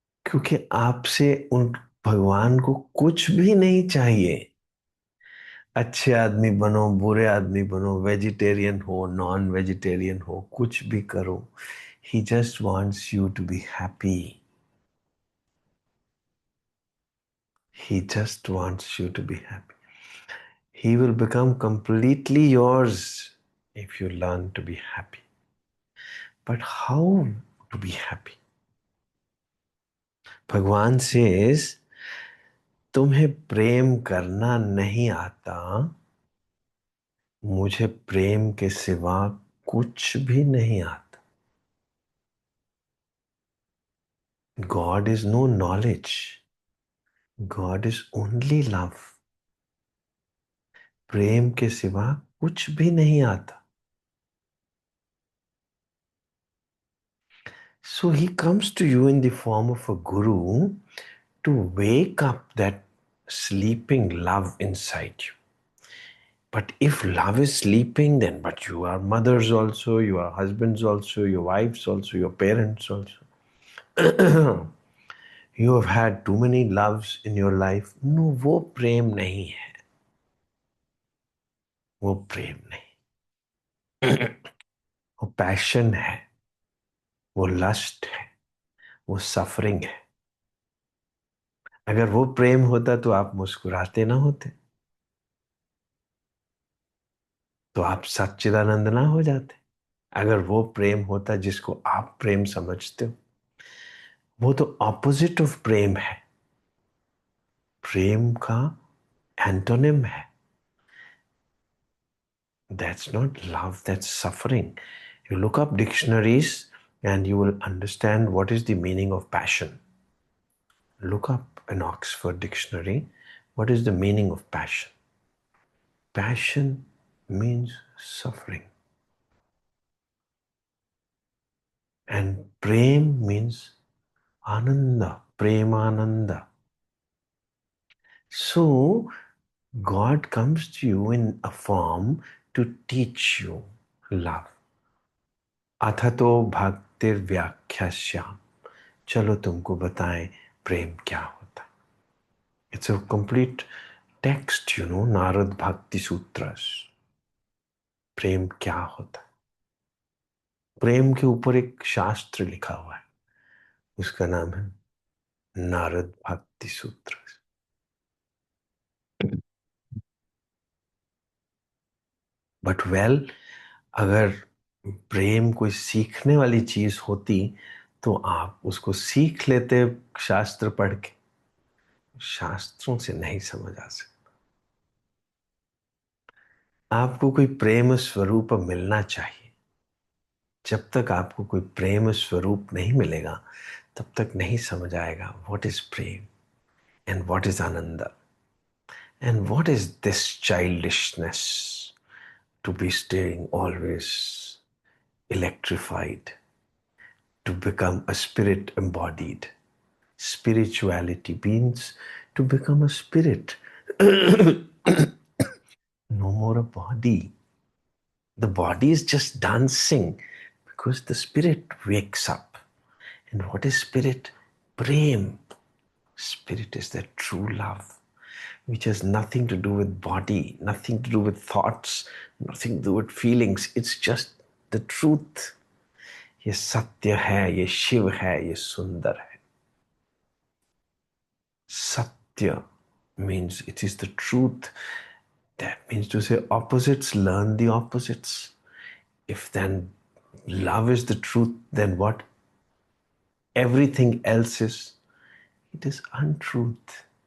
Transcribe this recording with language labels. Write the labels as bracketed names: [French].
[Hindi] क्योंकि आपसे उन भगवान को कुछ भी नहीं चाहिए। अच्छे आदमी बनो, बुरे आदमी बनो, वेजिटेरियन हो, नॉन वेजिटेरियन हो, कुछ भी करो। [English] He just wants you to be happy. He just wants you to be happy. He will become completely yours if you learn to be happy. But how to be happy? [Hindi] भगवान says, तुम्हें प्रेम करना नहीं आता, मुझे प्रेम के सिवा कुछ भी नहीं आता. [English] God is no knowledge. God is only love. [Hindi] प्रेम के सिवा कुछ भी नहीं आता. [English] So he comes to you in the form of a guru to wake up that sleeping love inside you. But if love is sleeping, then but you are mothers also, you are husbands also, your wives also, your parents also. You have had too many loves in your life. [Hindi] No, वो प्रेम नहीं है. वो प्रेम नहीं. वो passion है. वो lust है. वो सफरिंग है. अगर वो प्रेम होता तो आप मुस्कुराते ना होते. तो आप सच्चिदानंद ना हो जाते. अगर वो प्रेम होता जिसको आप प्रेम समझते हो, वो तो [English] opposite of [Hindi] प्रेम है. प्रेम का एंटोनिम है. [English] That's not love, that's suffering. You look up dictionaries and you will understand what is the meaning of passion. Look up an Oxford dictionary. What is the meaning of passion? Passion means suffering. And prem means ananda, premananda. So, God comes to you in a form to teach you love. [Sanskrit] अथतो भक्तिर व्याख्यास्याम. [Hindi] चलो तुमको बताएं प्रेम क्या होता. [English] It's a complete text, Narad Bhakti Sutras. [Hindi] प्रेम क्या होता. प्रेम के ऊपर एक शास्त्र लिखा हुआ है. उसका नाम है नारद भक्ति सूत्र. [English] but well, [Hindi] अगर प्रेम कोई सीखने वाली चीज होती तो आप उसको सीख लेते शास्त्र पढ़ के. शास्त्रों से नहीं समझ आ सकता. आपको कोई प्रेम स्वरूप मिलना चाहिए. जब तक आपको कोई प्रेम स्वरूप नहीं मिलेगा, तब तक नहीं समझ आएगा [English] What is prem and what is anand and what is this childishness to be staying always electrified, to become a spirit embodied. Spirituality means to become a spirit. No more a body. The body is just dancing because the spirit wakes up. And what is spirit? Prem. Spirit is the true love, which has nothing to do with body, nothing to do with thoughts, nothing to do with feelings. It's just the truth. [Hindi] ये सत्य है, ये शिव है, ये सुंदर है. [English] Satya means it is the truth. That means to say opposites learn the opposites. If then love is the truth, then what? Everything else is, it is untruth.